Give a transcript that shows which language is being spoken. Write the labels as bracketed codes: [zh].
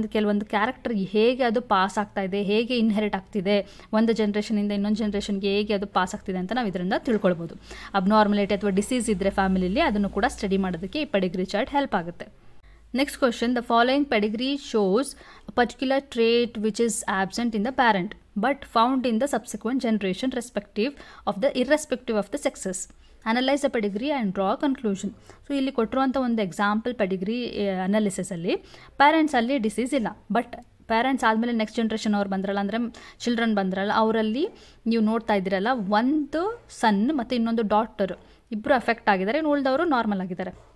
[kn] ಕೆಲವೊಂದು ಕ್ಯಾರೆಕ್ಟರ್ ಹೇಗೆ ಅದು ಪಾಸ್ ಆಗ್ತಾ ಇದೆ, ಹೇಗೆ ಇನ್ಹೆರಿಟ್ ಆಗ್ತಿದೆ, ಒಂದು ಜನ್ರೇಷನಿಂದ ಇನ್ನೊಂದು ಜನ್ರೇಷನ್ಗೆ ಹೇಗೆ ಅದು ಪಾಸ್ ಆಗ್ತಿದೆ ಅಂತ ನಾವು ಇದರಿಂದ ತಿಳ್ಕೊಳ್ಬೋದು. ಅಬ್ನಾರ್ಮಲಿಟಿ ಅಥವಾ ಡಿಸೀಸ್ ಇದ್ದರೆ ಫ್ಯಾಮಿಲಿಲಿ ಅದನ್ನು ಕೂಡ ಸ್ಟಡಿ ಮಾಡೋದಕ್ಕೆ ಈ ಪೆಡಿಗ್ರಿ ಚಾರ್ಟ್ ಹೆಲ್ಪ್ ಆಗುತ್ತೆ. [en] Next question, the following pedigree shows a particular trait which is absent in the parent but found in the subsequent generation irrespective of the sexes. Analyze the pedigree and draw a conclusion. [kn] So ಇಲ್ಲಿ ಕೊಟ್ಟಿರುವಂಥ ಒಂದು example Pedigree ಅನಾಲಿಸಿಸಲ್ಲಿ ಪ್ಯಾರೆಂಟ್ಸಲ್ಲಿ disease ಇಲ್ಲ, but parents ಆದಮೇಲೆ next generation ಅವ್ರು ಬಂದ್ರಲ್ಲ, ಅಂದರೆ children ಬಂದ್ರಲ್ಲ, ಅವರಲ್ಲಿ ನೀವು ನೋಡ್ತಾ ಇದ್ದೀರಲ್ಲ, ಒಂದು ಸನ್ ಮತ್ತು ಇನ್ನೊಂದು ಡಾಟರ್ ಇಬ್ಬರು ಅಫೆಕ್ಟ್ ಆಗಿದ್ದಾರೆ, ಇನ್ನು ಉಳಿದವರು ನಾರ್ಮಲ್ ಆಗಿದ್ದಾರೆ.